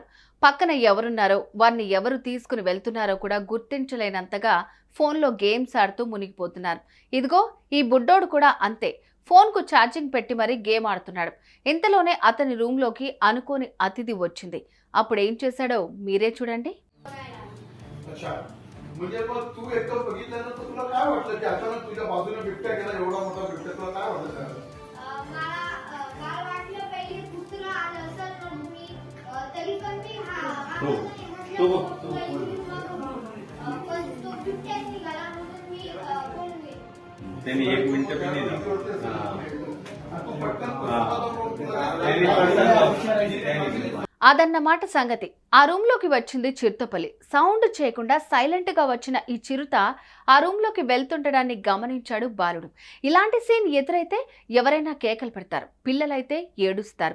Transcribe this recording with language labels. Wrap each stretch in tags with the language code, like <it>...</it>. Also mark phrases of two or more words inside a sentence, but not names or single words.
<te>పక్కన ఎవరున్నారో, వారిని ఎవరు తీసుకుని వెళ్తున్నారో కూడా గుర్తించలేనంతగా ఫోన్లో గేమ్స్ ఆడుతూ మునిగిపోతున్నారు. ఇదిగో ఈ బుడ్డోడు కూడా అంతే. ఫోన్కు ఛార్జింగ్ పెట్టి మరీ గేమ్ ఆడుతున్నాడు. ఇంతలోనే అతని రూమ్లోకి అనుకోని అతిథి వచ్చింది. అప్పుడు ఏం చేశాడో మీరే చూడండి.</te> <mr>म्हणजे मग तू एकदम बघितलं ना, तर तुला काय वाटलं की अचानक तुझ्या बाजूने बिबट्या गेला, एवढा मोठा बिबट्या, तुला काय वाटलं? मला काल वाटलं पहिले कुत्रा आलं असेल म्हणून मी तरी पण मी पण तो बिबट्याच निघाला म्हणून मी बोलून गेले. त्यांनी 1 मिनिट पण नाही तू पटकन</mr> <te>అదన్నమాట సంగతి. ఆ రూమ్లోకి వచ్చింది చిరుతపల్లి. సౌండ్ చేయకుండా సైలెంట్గా వచ్చిన ఈ చిరుత ఆ రూమ్లోకి వెళ్తుండడాన్ని గమనించాడు బాలుడు. ఇలాంటి సీన్ ఎదురైతే ఎవరైనా కేకలు పెడతారు, పిల్లలైతే ఏడుస్తారు.</te>